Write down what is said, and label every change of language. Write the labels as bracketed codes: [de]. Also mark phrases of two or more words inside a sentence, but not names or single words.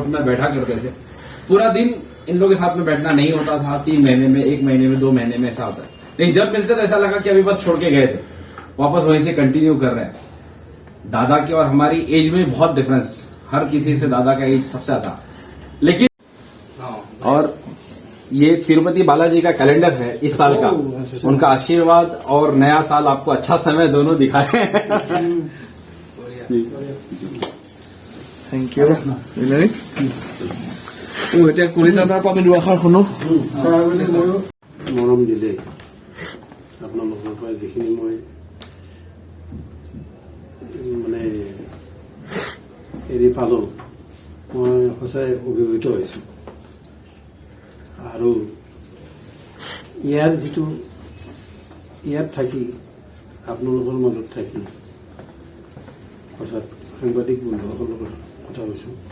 [hi] में बैठा करते थे पूरा दिन इन लोगों के साथ में बैठना नहीं होता था 3 महीने में 1 महीने में 2 महीने में ऐसा होता है लेकिन जब मिलते तो ऐसा लगा कि अभी बस छोड़ के गए थे वापस वहीं से कंटिन्यू कर रहे हैं दादा की और हमारी एज में बहुत डिफरेंस हर किसी से दादा का एज सबसे ज्यादा लेकिन और ये तिरुपति बालाजी का कैलेंडर है इस साल का उनका आशीर्वाद और नया साल आपको अच्छा समय दोनों दिखाए [en] thank you [as] এতিয়া কলিতাৰ পৰা আমি দুআষাৰ শুনো মৰম দিলে আপোনালোকৰ পৰা যিখিনি মই মানে এৰি পালোঁ মই সঁচাই অভিভূত হৈছোঁ আৰু ইয়াৰ যিটো ইয়াত থাকি আপোনালোকৰ মাজত থাকি সঁচাত সাংবাদিক বন্ধুসকলৰ কথা কৈছোঁ